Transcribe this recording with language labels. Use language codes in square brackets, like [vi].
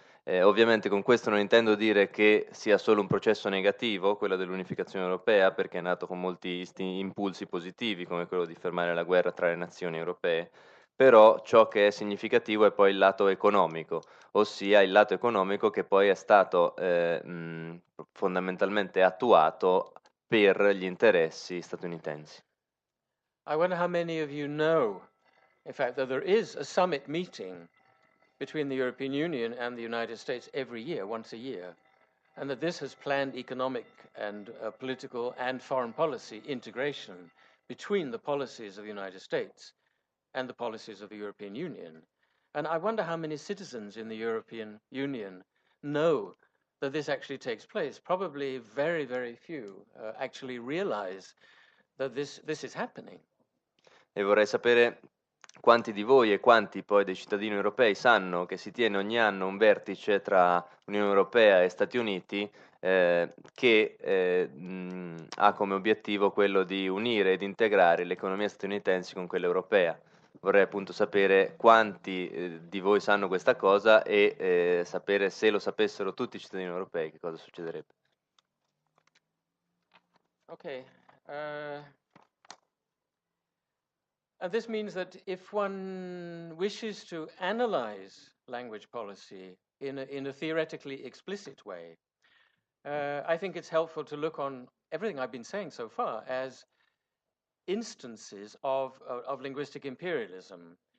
[it] Ovviamente con questo non intendo dire che sia solo un processo negativo, quello dell'unificazione europea, perché è nato con molti impulsi positivi, come quello di fermare la guerra tra le nazioni europee, però ciò che è significativo è poi il lato economico, ossia il lato economico che poi è stato fondamentalmente attuato per gli interessi statunitensi. [en] I wonder how many of you know, in fact, that there is a summit meeting between the European Union and the United States every year, once a year, and that this has planned economic and political and foreign policy integration between the policies of the United States and the policies of the European Union. And I wonder how many citizens in the European Union know that this actually takes place. Probably very, very few actually realize that this is happening. [it] E vorrei sapere quanti di voi e quanti poi dei cittadini europei sanno che si tiene ogni anno un vertice tra Unione Europea e Stati Uniti che ha come obiettivo quello di unire ed integrare le economie statunitensi con quella europea. Vorrei appunto sapere quanti di voi sanno questa cosa e sapere se lo sapessero tutti i cittadini europei che cosa succederebbe. [en] Okay. And this means that if one wishes to analyze language policy in a theoretically explicit way, I think it's helpful to look on everything I've been saying so far as instances of linguistic imperialism.